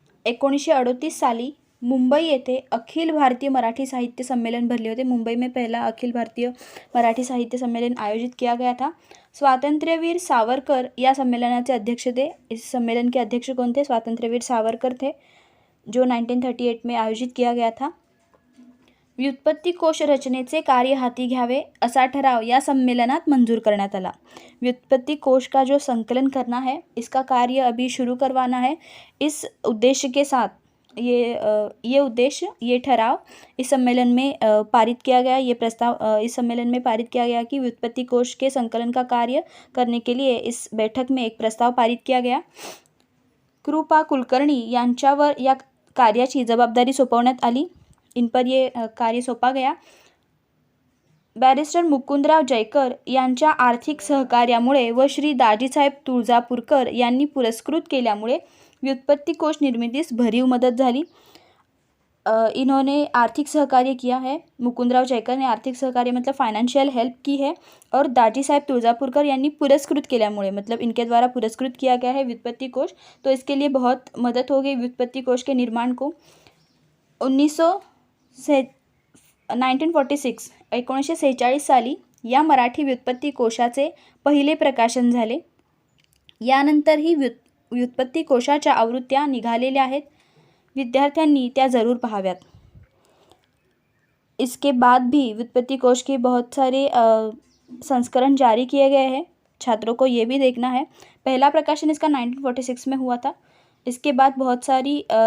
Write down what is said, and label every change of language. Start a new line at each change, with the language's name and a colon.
Marathi: 1938 साली मुंबई येथे अखिल भारतीय मराठी साहित्य सम्मेलन भरले होते।
Hindi: मुंबई में पहला अखिल भारतीय मराठी साहित्य सम्मेलन आयोजित किया गया था।
Marathi: स्वातंत्र्यवीर सावरकर या सम्मेलनाचे
Hindi: अध्यक्ष थे। इस सम्मेलन के अध्यक्ष कौन थे? स्वातंत्र्यवीर सावरकर थे, जो 1938 में आयोजित किया गया था।
Marathi: व्युत्पत्ति कोश रचनेचे कार्य हाती घ्यावे असा ठराव या सम्मेलनात मंजूर करण्यात आला।
Hindi: व्युत्पत्ति कोश का जो संकलन करना है इसका कार्य अभी शुरू करवाना है। इस उद्देश्य के साथ ये ठराव इस सम्मेलन में पारित किया गया। ये प्रस्ताव इस सम्मेलन में पारित किया गया कि व्युत्पत्ति कोश के संकलन का कार्य करने के लिए इस बैठक में एक प्रस्ताव पारित किया गया।
Marathi: कृपा कुलकर्णी यांच्यावर या कार्याची जबाबदारी सोपवण्यात आली।
Hindi: इन पर ये कार्य सौंपा गया।
Marathi: बैरिस्टर मुकुंदराव जयकर यांच्या आर्थिक सहकार्यामुळे व श्री दाजीसाहेब तुळजापूरकर यांनी पुरस्कृत केल्यामुळे व्युत्पत्ति कोश निर्मितीस भरीव मदत झाली।
Hindi: इन्होंने आर्थिक सहकार्य किया है, मुकुंदराव जयकर ने आर्थिक सहकार्य मतलब फाइनेंशियल हेल्प की है, और दाजी साहेब तुळजापूरकर
Marathi: यांनी पुरस्कृत केल्यामुळे
Hindi: मतलब इनके द्वारा पुरस्कृत किया गया है व्युत्पत्ति कोश, तो इसके लिए बहुत मदद हो गई व्युत्पत्ति कोश के निर्माण को।
Marathi: 1946 साली या मराठी व्युत्पत्ति कोशाचे पहिले प्रकाशन झाले। यानंतर ही व्युत्पत्ति कोशाच्या आवृत्त्या निघालेल्या आहेत, विद्यार्थ्यांनी त्या जरूर पाहाव्यात।
Hindi: इसके बाद भी व्युत्पत्ति कोश के बहुत सारे संस्करण जारी किए गए हैं, छात्रों को ये भी देखना है। पहला प्रकाशन इसका 1946 में हुआ था। इसके बाद बहुत सारी